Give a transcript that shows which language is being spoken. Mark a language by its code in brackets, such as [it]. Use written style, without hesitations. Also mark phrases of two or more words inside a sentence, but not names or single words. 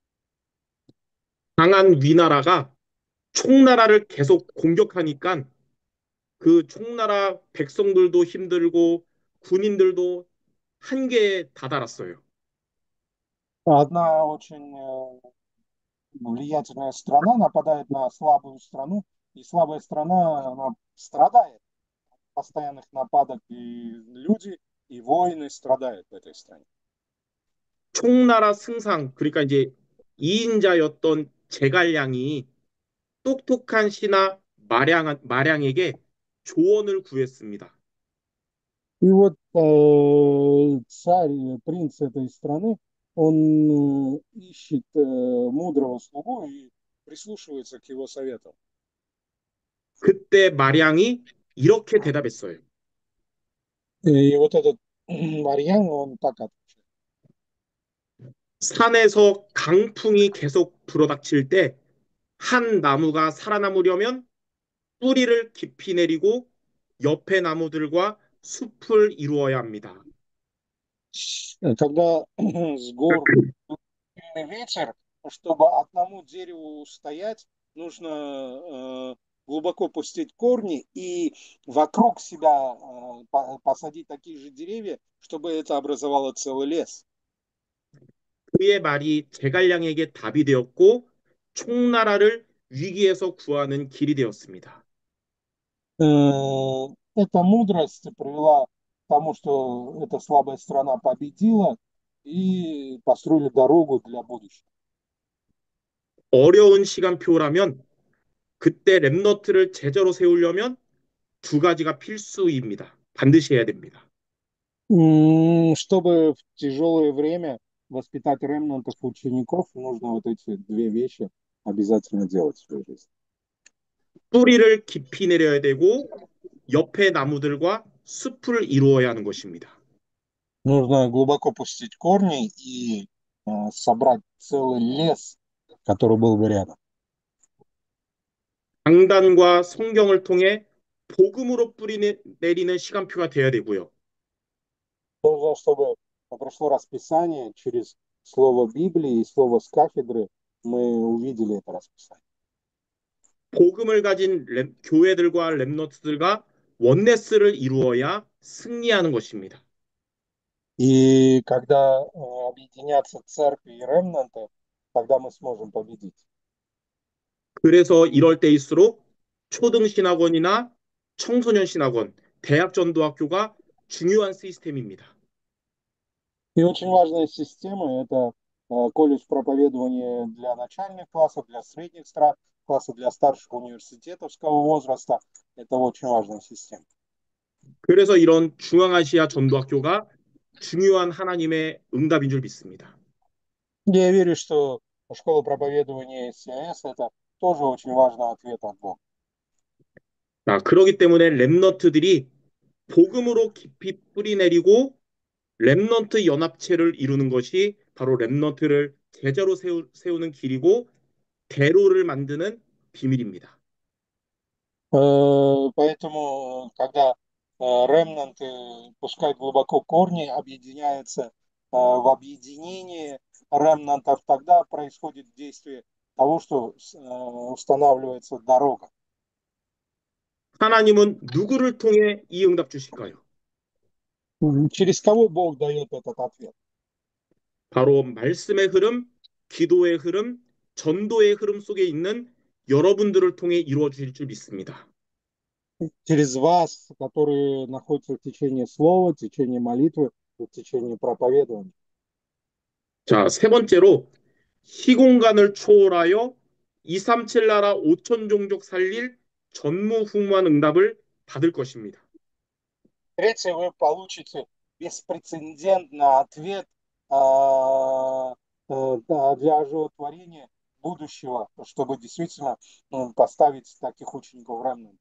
[ko] 강한 위나라가 총나라를 계속 공격하니까 그 총나라 백성들도 힘들고 군인들도 한계에 다다랐어요. [ru] Одна очень влиятельная страна нападает на слабую страну, и слабая страна она страдает от постоянных нападок, и люди, и воины страдают в этой стране. [ko] 총나라 승상, 그러니까 이제 2인자였던 제갈량이 똑똑한 신하 마량에게 조언을 구했습니다. [ru] И вот царь, принц этой страны, он ищет мудрого слугу и прислушивается к его советам. [ko] 그때 마량이 이렇게 대답했어요. [ru] И вот этот Марьян, он так отвечает. [ko] 산에서 강풍이 계속 불어닥칠 때 한 나무가 살아남으려면 뿌리를 깊이 내리고 옆에 나무들과 숲을 이루어야 합니다. [ru] Когда с гор сильный ветер, чтобы одному дереву стоять, нужно глубоко пустить корни и вокруг себя посадить такие же деревья, чтобы это образовало целый лес. [ko] 그의 말이 제갈량에게 답이 되었고 총나라를 위기에서 구하는 길이 되었습니다. [ru] Эта мудрость привела к тому, что эта слабая страна победила и построили дорогу для будущего. [ko] 어려운 시간표라면 그때 렘너트를 제자로 세우려면 두 가지가 필수입니다. 반드시 해야 됩니다. [ru] Чтобы в тяжелое время воспитать ремнантов учеников, нужно вот эти две вещи обязательно делать в своей жизни. [ko] 뿌리를 깊이 내려야 되고 옆에 나무들과 숲을 이루어야 하는 것입니다. [ru] Нужно глубоко пустить корни и собрать целый лес, который был бы рядом. [ko] 강단과 성경을 통해 복음으로 뿌리 내리는 시간표가 돼야 되고요. [ru] Нужно, чтобы прошло расписание через слово Библии и слово с кафедры, мы увидели это расписание. [ko] 복음을 가진 교회들과 렘넌트들과 원네스를 이루어야 승리하는 것입니다. [ru] И когда объединятся церкви и ремнанты, тогда мы сможем победить. [ko] 그래서 이럴 때일수록 초등신학원이나 청소년 신학원, 대학 전도학교가 중요한 시스템입니다. [ru] И очень важная система– это колледж проповедования для начальных классов, для средних классов, для старших университетского возраста. Это очень важная система. [ko] 그래서 이런 중앙아시아 전도학교가 중요한 하나님의 응답인 줄 믿습니다. [ru] Я верю, что школа проповедования СИАС– это тоже очень важный ответ от Бога. [ko] 그렇기 때문에 렘넌트들이 복음으로 깊이 뿌리내리고 렘넌트 연합체를 이루는 것이 바로 렘넌트를 제자로 세우는 길이고 대로를 만드는 비밀입니다. [ru] Поэтому, когда ремнанты пускают глубоко корни, объединяются в объединении ремнантов, тогда происходит действие того, что устанавливается дорога. [ko] 하나님은 누구를 통해 이 응답 주실까요? [ru] Через кого Бог дает этот ответ? [ko] 바로 말씀의 흐름, 기도의 흐름, 전도의 흐름 속에 있는 여러분들을 통해 이루어 주실 줄 믿습니다. [ru] Через вас, которые находятся в течение слова, в течение молитвы, в течение проповедования. [ko] 자, 세 번째로 시공간을 초월하여 237 나라 5천 종족 살릴 전무후무한 응답을 받을 것입니다. [ru] Третье, вы получите беспрецедентный ответ для оживотворения будущего, чтобы действительно поставить таких учеников ремнанта.